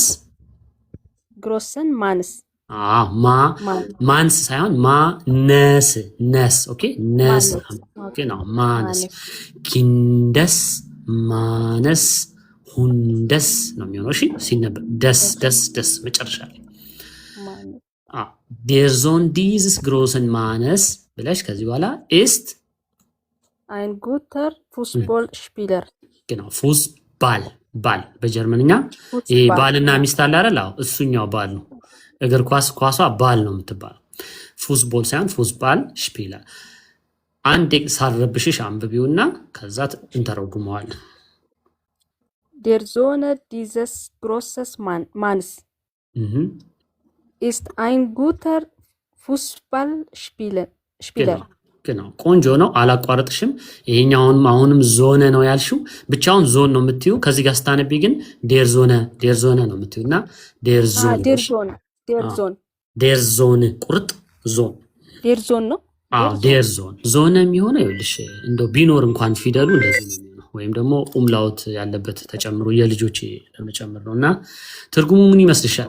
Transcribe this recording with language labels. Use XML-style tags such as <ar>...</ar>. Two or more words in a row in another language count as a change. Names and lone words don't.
<de>großen Manns</de> <am>ማንስ ሳይሆን ማነስ ነስ። ኦኬ ነስ ኦኬ ነው ማነስ ኪንደስ ማነስ ሁንደስ ነው የሚሆነው። እሺ ሲነበብ ደስ ደስ ደስ መጨረሻ ላይ</am> <de>der Sohn dieses großen Mannes</de> <am>ብለሽ ከዚህ በኋላ ist</am> <de>ein guter Fußballspieler</de> <am>genau ፉስባል ባል በጀርመንኛ ይሄ ባልና ሚስት አለ አይደል? አዎ እሱኛው ባል ነው። እግር ኳሷ ባል ነው የምትባለው። ፉትቦል ሳይሆን ፉትባል ስፒለር። አንዴ ሳረብሽሽ አንብቢውና ከዛ እንተረጉመዋለን።</am> <de>Der Sohn dieses großen Manns ist ein guter Fußballspieler.</de> <am>genau ቆንጆ ነው። አላቋረጥሽም። ይሄኛውን አሁንም ዞነ ነው ያልሽው፣ ብቻውን ዞን ነው የምትዩ። ከዚህ ጋር ስታነቢ ግን</am> <de>der Sohne</de> <am>ነው የምትዩና</am> <de>der Sohn</de> <am>ቁርጥ ዞን</am> <de>der Sohn ነው።</de> <am>ዴር ዞን የሚሆነው ይኸውልሽ እንደው ቢኖር እንኳን ፊደሉ እንደዚህ ነው የሚሆነው፣ ወይም ደግሞ ኡምላውት ያለበት ተጨምሮ የልጆች ለመጨመር ነውና ትርጉሙ ምን ይመስልሻል?</am>